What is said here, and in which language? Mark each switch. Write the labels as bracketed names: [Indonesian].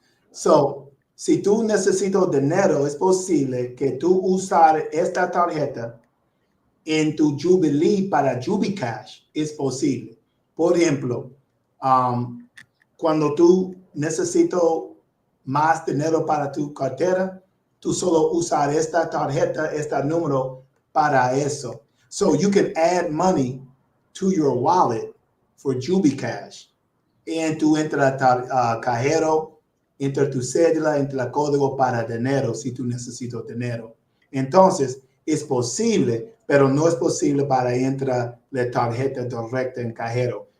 [English] So, [Spanish] si tú necesitas dinero, es posible que tú usar esta tarjeta en tu Jubielee para JubieCash. Es posible. Por ejemplo, cuando tú necesitas más dinero para tu cartera, tú solo usar esta tarjeta, este número para eso. [English] So you can add money to your wallet for JubieCash. And [Spanish] tú entra cajero, entra tu cédula, entra el código para dinero si tú necesitas dinero. Entonces, es posible, pero no es posible para entrar la tarjeta directa en cajero.